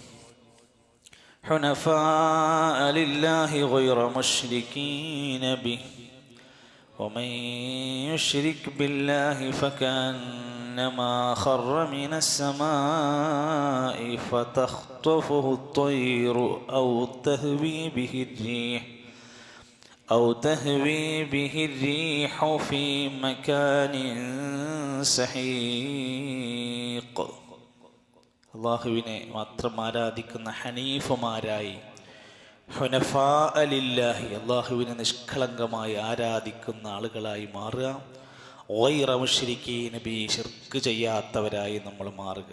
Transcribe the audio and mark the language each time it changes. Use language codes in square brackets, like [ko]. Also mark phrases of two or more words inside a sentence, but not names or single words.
[ar] حنفاء لله غير مشركين به ومن يشرك بالله فكأنما خر من السماء فتخطفه الطير أو تهوي به الريح في مكان سحيق. [ml] അല്ലാഹുവിനെ മാത്രം ആരാധിക്കുന്ന ഹനീഫുമാരായി, [ar] حنفاء لله [ml] അല്ലാഹുവിനെ നിഷ്കളങ്കമായി ആരാധിക്കുന്ന ആളുകളായി മാറുക. [ar] غير مشركين به [ml] ശിർക്ക് ചെയ്യാത്തവരായി നമ്മൾ മാറുക.